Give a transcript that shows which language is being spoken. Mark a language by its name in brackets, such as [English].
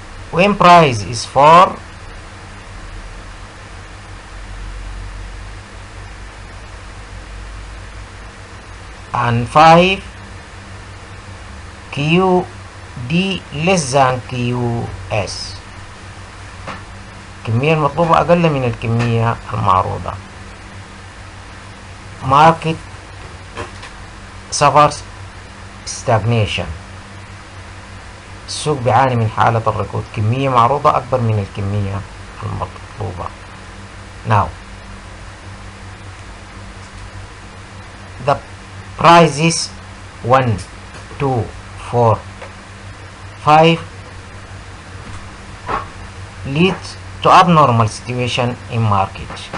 [English] When price is 4, and 5, QD less than QS. [Arabic] الكمية المطلوبة أقل من الكمية المعروضة. [English] Market suffers stagnation. [Arabic] السوق بيعاني من حالة الركود. كمية معروضة أكبر من الكمية المطلوبة. [English] Now, the prices 1, 2, 4, 5 leads to abnormal situation in market.